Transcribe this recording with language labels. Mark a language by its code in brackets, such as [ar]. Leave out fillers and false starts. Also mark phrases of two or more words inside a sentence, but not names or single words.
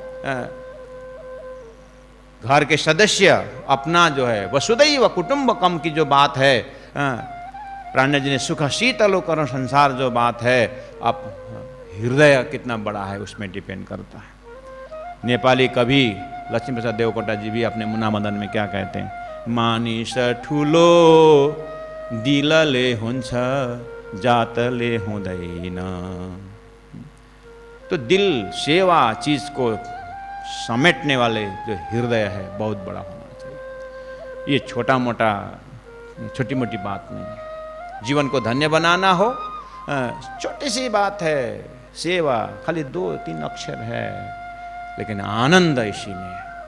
[hi] घर के सदस्य अपना जो है [sa] वसुधैव कुटुंबकम [hi] की जो बात है, प्राण जी ने सुख शीतलो करो संसार जो बात है, अब हृदय कितना बड़ा है उसमें डिपेंड करता है। नेपाली कवि लक्ष्मी प्रसाद देवकोटा जी भी अपने मुना मदन में क्या कहते हैं, [ne] मानिस ठुलो दिलले हुन्छ जातले हुँदैन। [hi] तो दिल सेवा चीज को समेटने वाले जो हृदय है बहुत बड़ा होना चाहिए। ये छोटी मोटी बात नहीं है। जीवन को धन्य बनाना हो, छोटी सी बात है, सेवा खाली 2-3 अक्षर है, लेकिन आनंद इसी में है।